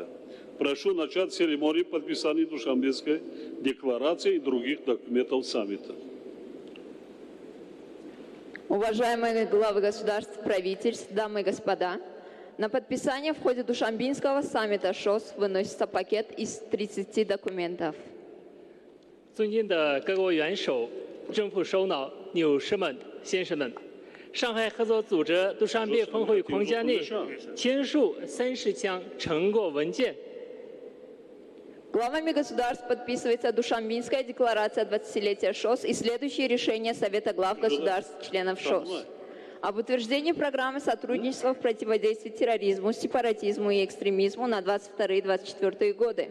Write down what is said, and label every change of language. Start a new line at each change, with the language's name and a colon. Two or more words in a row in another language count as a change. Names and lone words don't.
Russian: Прошу начать церемонию подписания Душанбенской декларации и других документов саммита. Уважаемые главы государств, правительств, дамы и господа, на подписание в ходе Душанбинского саммита ШОС выносится пакет из 30 документов.
Chinese: 尊敬的各国元首、政府首脑、女士们、先生们，上海合作组织杜尚别峰会框架内签署30项成果文件。
Russian: Главами государств подписывается Душанбинская декларация 20-летия ШОС и следующие решения Совета глав государств-членов ШОС. Об утверждении программы сотрудничества в противодействии терроризму, сепаратизму и экстремизму на 22-24 годы.